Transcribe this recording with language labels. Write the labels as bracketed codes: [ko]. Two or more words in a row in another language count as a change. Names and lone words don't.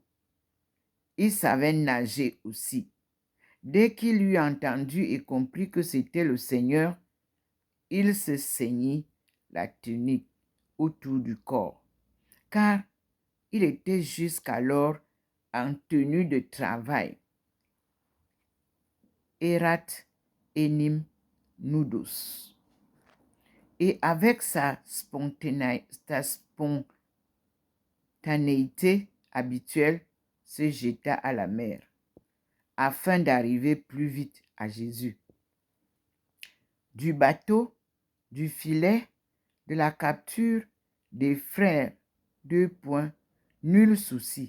[fr] Il savait nager aussi. Dès qu'il eut entendu et compris que c'était le Seigneur, il se ceignit la tunique autour du corps, car il était jusqu'alors en tenue de travail. [la] Erat enim nudos. [fr] Et avec sa spontanéité habituelle, se jeta à la mer, afin d'arriver plus vite à Jésus. Du bateau, du filet, de la capture, des frères, nul souci.